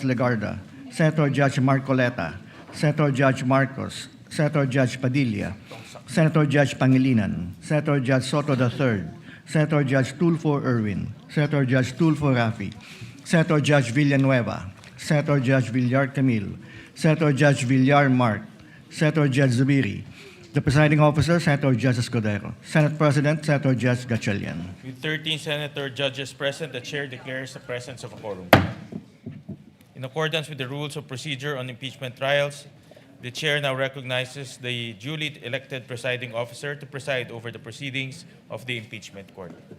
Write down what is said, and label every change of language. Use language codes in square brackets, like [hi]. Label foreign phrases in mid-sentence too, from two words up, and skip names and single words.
[en] Legarda, Senator Judge Marcoleta, Senator Judge Marcos, Senator Judge Padilla, Senator Judge Pangilinan, Senator Judge Soto III, Senator Judge Tulfo Erwin, Senator Judge Tulfo Rafi, Senator Judge Villanueva, Senator Judge Villar Camille, Senator Judge Villar Mark, Senator Judge Zubiri, the presiding officer, Senator Judge Escudero, Senate President, Senator Judge Gatchalian. With 13 senator judges present, the chair declares the presence of a quorum. In accordance with the rules of procedure on impeachment trials, the chair now recognizes the duly elected presiding officer to preside over the proceedings of the impeachment court.